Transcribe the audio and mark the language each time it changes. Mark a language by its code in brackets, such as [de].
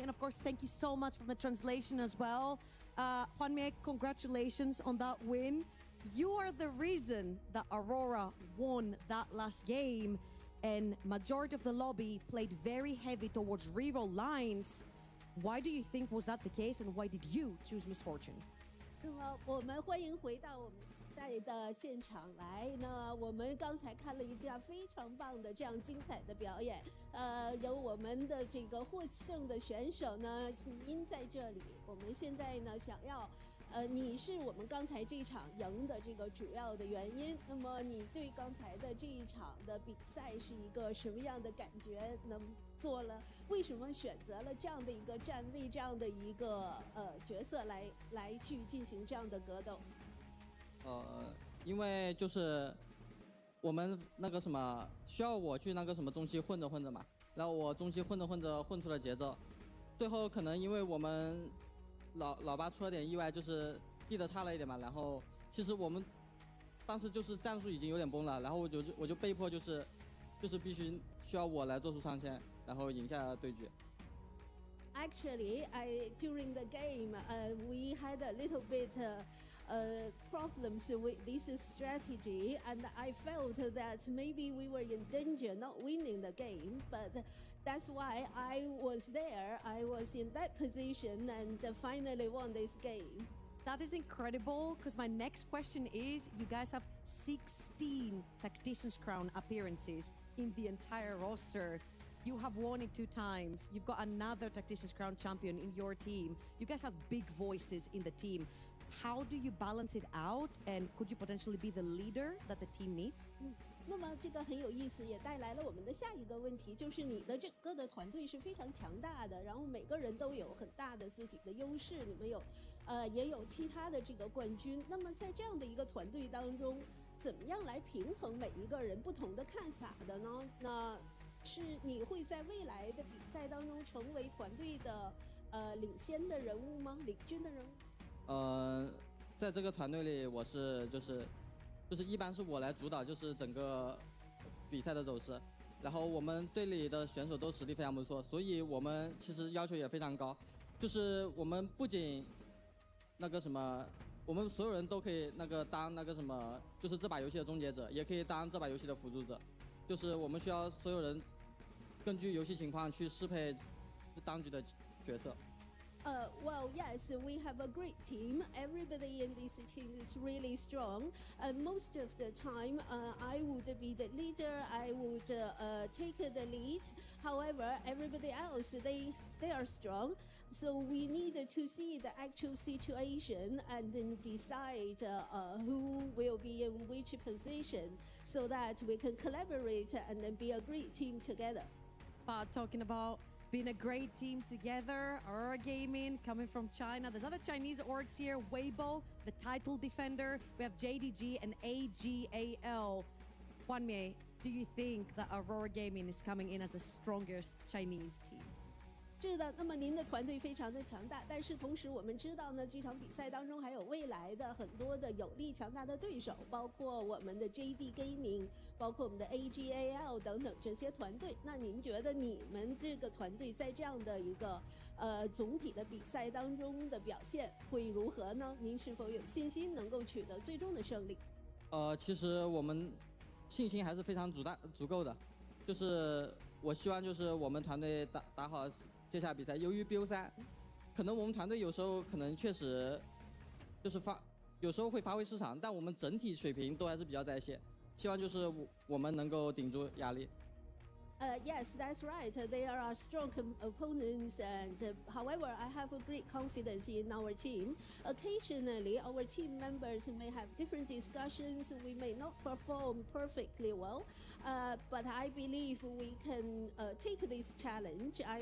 [en] And of course, thank you so much for the translation as well. Hwanmei, congratulations on that win. You are the reason that Aurora won that last game, and majority of the lobby played very heavy towards reroll lines. Why do you think was that the case, and why did you choose Misfortune? [zh] 那么我们欢迎回到我们在的现场来。那我们刚才看了一架非常棒的这样精彩的表演，有我们的这个获胜的选手呢，您在这里。我们现在呢想要，你是我们刚才这一场赢的这个主要的原因。那么你对刚才的这一场的比赛是一个什么样的感觉？做了为什么选择了这样的一个站位，这样的一个角色来去进行这样的格斗？因为就是我们那个什么需要我去那个什么中期混着混着嘛，然后我中期混着混着混出了节奏，最后可能因为我们老八出了点意外，就是地的差了一点嘛，然后其实我们当时就是战术已经有点崩了，然后我就被迫就是必须需要我来做出上线，然后赢下对局。 [en] Actually, during the game, we had a little bit problems with this strategy, and I felt that maybe we were in danger not winning the game, but that's why I was there. I was in that position and finally won this game. That is incredible, because my next question is, you guys have 16 Tactician's Crown appearances in the entire roster. You have won it 2 times. You've got another Tactician's Crown champion in your team. You guys have big voices in the team. How do you balance it out? And could you potentially be the leader that the team needs? [zh] 那么这个很有意思，也带来了我们的下一个问题，就是你的整个的团队是非常强大的，然后每个人都有很大的自己的优势，你们有也有其他的这个冠军。那么在这样的一个团队当中，怎么样来平衡每一个人不同的看法的呢？那是你会在未来的比赛当中成为团队的领先的人物吗？领军的人物？在这个团队里，我是就是一般是我来主导，就是整个比赛的走势。然后我们队里的选手都实力非常不错，所以我们其实要求也非常高。就是我们不仅那个什么，我们所有人都可以那个当那个什么，就是这把游戏的终结者，也可以当这把游戏的辅助者。就是我们需要所有人根据游戏情况去适配当局的角色。 [en] Well, yes, we have a great team. Everybody in this team is really strong. Most of the time, I would be the leader. I would take the lead. However, everybody else, they are strong. So we need to see the actual situation and then decide who will be in which position, so that we can collaborate and then be a great team together. But talking about being a great team together, Aurora Gaming coming from China. There's other Chinese orgs here. Weibo, the title defender. We have JDG and AGAL. Hwanmei, do you think that Aurora Gaming is coming in as the strongest Chinese team? [zh] 是的，那么您的团队非常的强大，但是同时我们知道呢，这场比赛当中还有未来的很多的有力强大的对手，包括我们的 JD Gaming， 包括我们的 AGAL 等等这些团队。那您觉得你们这个团队在这样的一个总体的比赛当中的表现会如何呢？您是否有信心能够取得最终的胜利？其实我们信心还是非常足够的，就是我希望就是我们团队打好接下来比赛。由于 BO3， 可能我们团队有时候可能确实就是有时候会发挥失常，但我们整体水平都还是比较在线。希望就是我们能够顶住压力。 [en] Yes, that's right. They are our strong opponents, and however, I have a great confidence in our team. Occasionally, our team members may have different discussions. We may not perform perfectly well, but I believe we can take this challenge.